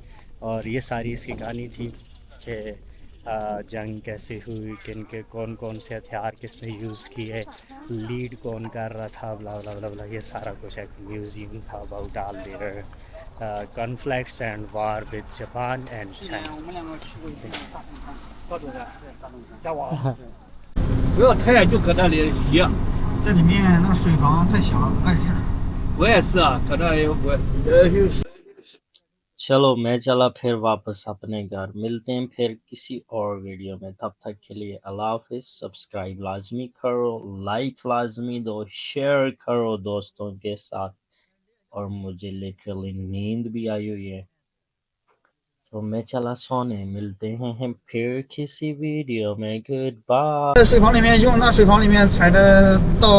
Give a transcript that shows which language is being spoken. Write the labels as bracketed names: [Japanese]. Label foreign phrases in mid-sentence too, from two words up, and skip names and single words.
[Urdu] اور یہ ساری اس کی کہانی تھی کہ جنگ کیسے ہوئی، کن کے کون سے ہتھیار کس نے یوز کیے، لیڈ کون کر رہا تھا، بلا بلا بلا بلا، یہ سارا کچھ ایک میوزیم تھا [English] about all their conflicts and war with Japan and China. [Chinese] 我们两个去过一次大同山。大众山。大同山。加我。不要太远就搁那里一样。这里面那个水房太小了，不碍事。我也是啊，搁那里我 [Urdu] چلو میں چلا پھر واپس اپنے گھر، ملتے ہیں پھر کسی اور ویڈیو میں، تب تک کے لیے اللہ حافظ. سبسکرائب لازمی کرو، لائک لازمی دو، شیئر کرو دوستوں کے ساتھ، اور مجھے لٹرلی نیند بھی آئی ہوئی ہے، تو میں چلا سونے. ملتے ہیں پھر کسی ویڈیو میں, [English] good bye. [Chinese] 在水房里面用，那水房里面采的稻